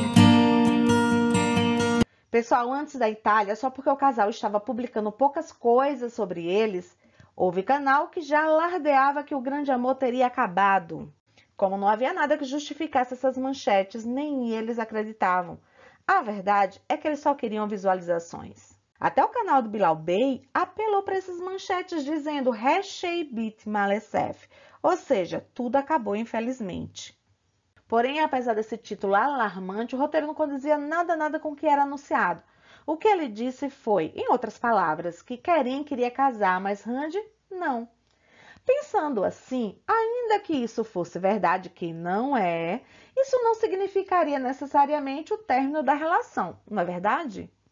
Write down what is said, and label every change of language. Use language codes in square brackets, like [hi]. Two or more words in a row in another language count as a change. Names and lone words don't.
[pt] Pessoal, antes da Itália, só porque o casal estava publicando poucas coisas sobre eles, houve canal que já alardeava que o grande amor teria acabado. Como não havia nada que justificasse essas manchetes, nem eles acreditavam. A verdade é que eles só queriam visualizações. Até o canal do Bilal Bey apelou para essas manchetes dizendo [tr] Reşey bit maalesef, [pt] ou seja, tudo acabou infelizmente. Porém, apesar desse título alarmante, o roteiro não condizia nada com o que era anunciado. O que ele disse foi, em outras palavras, que Keren queria casar, mas Hande não. Pensando assim, ainda que isso fosse verdade, que não é, isso não significaria necessariamente o término da relação, não é verdade?